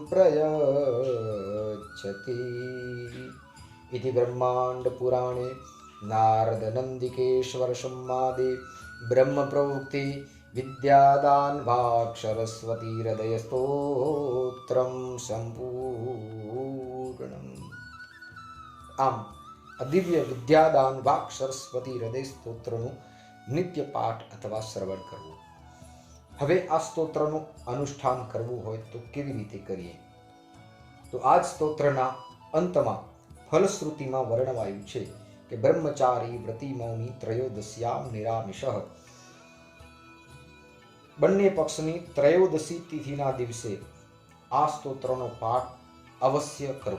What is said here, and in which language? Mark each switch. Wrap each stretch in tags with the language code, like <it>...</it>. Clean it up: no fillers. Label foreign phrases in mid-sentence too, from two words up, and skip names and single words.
<sa>प्रयच्छति इति ब्रह्माण्ड पुराणे नारद नंदिकेश्वर संवादे ब्रह्म प्रोक्ते विद्यादान भाग सरस्वती हृदय स्तोत्रम संपूर्णम।</sa> <gu>આમ અદિવ્ય વિદ્યાદાન વાક સરસ્વતી હૃદય સ્તોત્રનું નિત્ય પાઠ અથવા શ્રવણ કરવું। હવે આ સ્તોત્રનું અનુષ્ઠાન કરવું હોય તો કેવી રીતે કરીએ? તો આ જ સ્તોત્રના અંતમાં ફલશ્રુતિમાં વર્ણવાયું છે કે</gu> <sa>ब्रह्मचारी व्रति मौनी त्रयोदश्याम निरामिषः,</sa> <gu>બંને પક્ષની ત્રયોદશી તિથિના દિવસે આ સ્તોત્રનો પાઠ અવશ્ય કરવો।</gu>